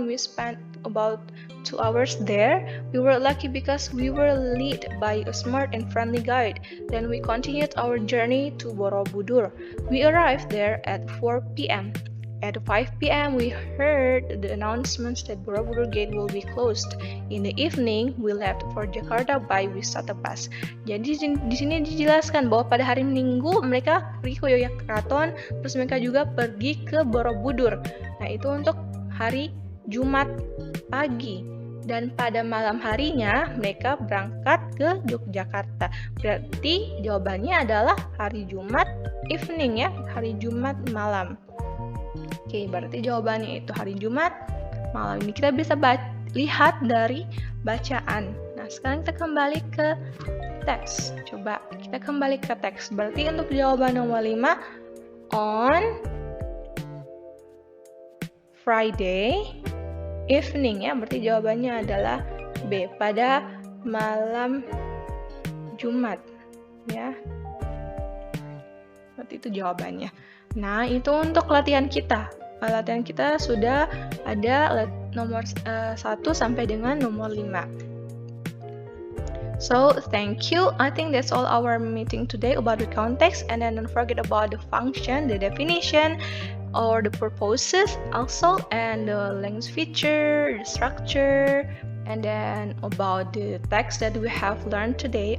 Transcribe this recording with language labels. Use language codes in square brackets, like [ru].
[en] We spent about 2 hours there. We were lucky because we were led by a smart and friendly guide. Then we continued our journey to Borobudur. We arrived there at 4 p.m. At 5 p.m. we heard the announcements that Borobudur Gate will be closed. In the evening, we left for Jakarta by Wisata Pass. [id] Jadi di sini dijelaskan bahwa pada hari Minggu mereka pergi ke Yogyakarta, terus mereka juga pergi ke Borobudur. Nah, itu untuk hari Jumat pagi. Dan pada malam harinya mereka berangkat ke Yogyakarta. Berarti jawabannya adalah hari Jumat evening ya, hari Jumat malam. Oke, berarti jawabannya itu hari Jumat malam. Ini kita bisa lihat dari bacaan. Nah, sekarang kita kembali ke teks. Coba kita kembali ke teks. Berarti untuk jawaban nomor 5, [en] on Friday evening [id] ya. Berarti jawabannya adalah B, pada malam Jumat ya. Berarti itu jawabannya. Nah, itu untuk latihan kita. Latihan kita sudah ada nomor 1 sampai dengan nomor 5. [en] So, thank you. I think that's all our meeting today about the context. And then don't forget about the function, the definition or the purposes also, and the language feature, the structure, and then about the text that we have learned today.